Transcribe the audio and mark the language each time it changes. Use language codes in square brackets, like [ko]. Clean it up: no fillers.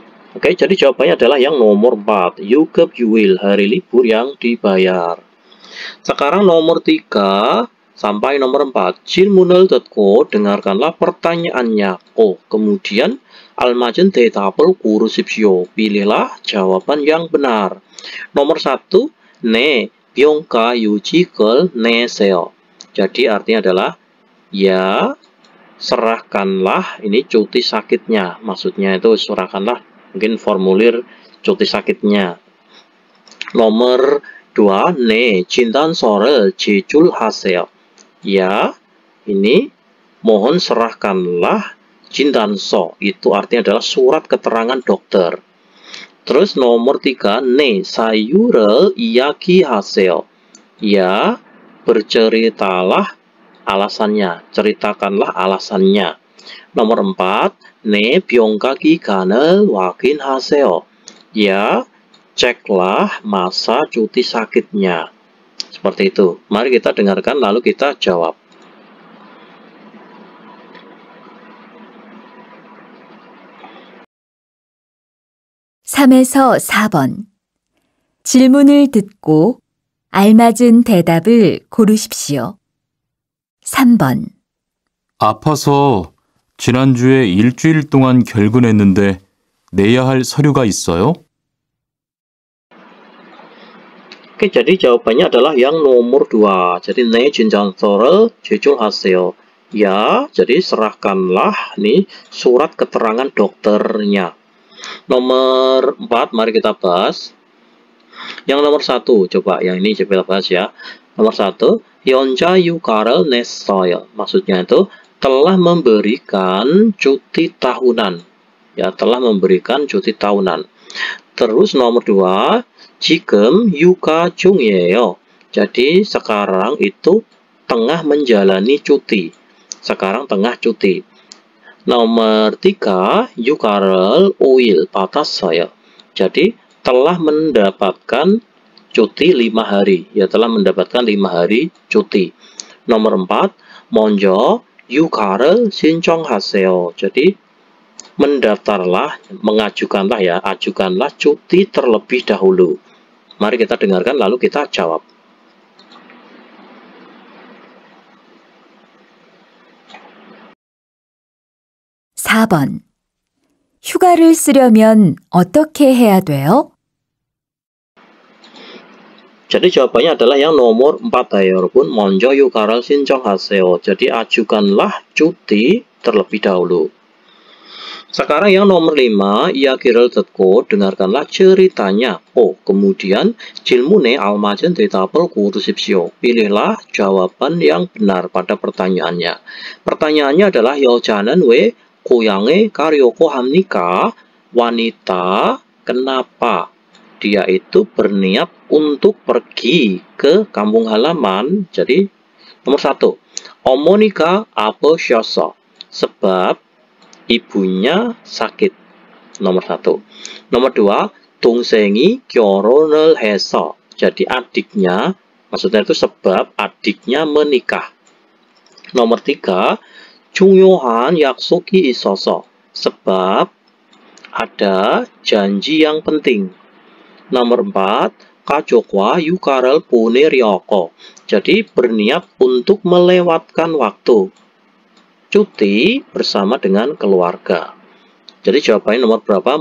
[id] Oke, jadi jawabannya adalah yang nomor 4. [ko] 유급 유일 [id] hari libur yang dibayar. Sekarang nomor 3 sampai nomor 4. [ko] 질문을 듣고 [id] dengarkanlah pertanyaannya. Kemudian [ko] 알맞은 대답을 고르십시오. [id] Pilihlah jawaban yang benar. Nomor 1. [ko] 네, 병가 유직을 내세요. [id] Jadi artinya adalah ya, serahkanlah ini cuti sakitnya. Maksudnya itu serahkanlah mungkin formulir cuti sakitnya. Nomor 2, [ko] 네, 진단서를 제출하세요. [id] Ya, ini mohon serahkanlah 진단서. Itu artinya adalah surat keterangan dokter. Terus nomor 3, [ko] 네, 사유를 이야기하세요. [id] Ya, berceritalah alasannya. Ceritakanlah alasannya. Nomor 4, [ko] 네, 병가 기간을 확인하세요. [id] Ya, ceklah masa cuti sakitnya. Seperti itu. Mari kita dengarkan lalu kita jawab. [ko] (3에서 4번) 질문을 듣고 알맞은 대답을 고르십시오. 3번. 아파서 지난주에 일주일 동안 결근했는데 내야 할 서류가 있어요? [id] Oke, jadi jawabannya adalah yang nomor 2. Jadi [ko] 네, 진단서를 제출하세요. [id] Ya, jadi serahkanlah nih surat keterangan dokternya. Nomor 4, mari kita bahas. Yang nomor 1, coba yang ini coba bahas ya. Nomor 1, [ko] 연차 휴가를 냈어요. [id] Maksudnya itu telah memberikan cuti tahunan. Ya, telah memberikan cuti tahunan. Terus nomor 2, [ko] 지금 휴가 중이에요. [id] Jadi sekarang itu tengah menjalani cuti. Sekarang tengah cuti. Nomor 3, [ko] 휴가를 5일 받았어요. [id] Jadi telah mendapatkan cuti 5 hari. Ya, telah mendapatkan 5 hari cuti. Nomor 4, [ko] 먼저 휴가를 신청하세요. [id] Jadi mendaftarlah, mengajukanlah ya, ajukanlah cuti terlebih dahulu. Mari kita dengarkan lalu kita jawab. [ko] (4번) 휴가를 쓰려면 어떻게 해야 돼요? [id] Jadi jawabannya adalah yang nomor 4 ya, 여러분. [ko] 먼저 휴가를 신청하세요. [id] Jadi ajukanlah cuti terlebih dahulu. Sekarang yang nomor 5, [ko] 이야기를 듣고 [id] dengarkanlah ceritanya. Kemudian [ko] 질문에 알맞은 대답을 고르십시오. [id] Pilihlah jawaban yang benar pada pertanyaannya. Pertanyaannya adalah [ko] 여자는 왜 고향에 가려고 합니까? [id] Wanita, kenapa dia itu berniat untuk pergi ke kampung halaman? Jadi nomor 1, [ko] 어머니가 아프셔서. [id] Sebab ibunya sakit. Nomor 1. Nomor 2, [ko] 동생이 결혼을 해서. [id] Jadi adiknya, maksudnya itu sebab adiknya menikah. Nomor 3, [ko] 중요한 약속이 있어서. [id] Sebab ada janji yang penting. Nomor 4, [ko] 가족과 휴가를 보내려고. [id] Jadi berniat untuk melewatkan waktu cuti bersama dengan keluarga. Jadi jawabannya nomor berapa?